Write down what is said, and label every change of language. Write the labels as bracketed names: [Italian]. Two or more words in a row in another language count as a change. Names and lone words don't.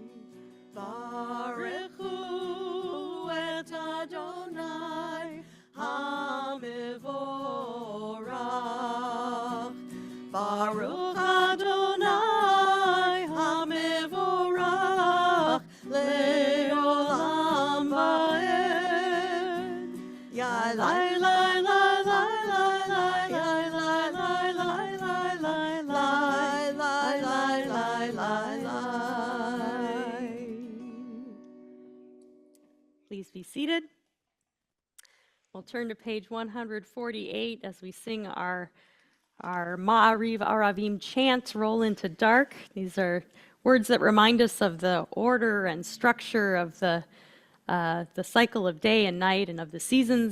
[Hebrew] ברכו את אדוני המבורך. ברוך אדוני המבורך לעולם ועד. Yai lai lai lai lai lai lai yai lai lai lai lai lai lai lai lai lai lai. [English] Please be seated. We'll turn to page 148 as we sing our Ma'ariv Aravim chant, Roll into Dark. These are words that remind us of the order and structure of the cycle of day and night and of the seasons.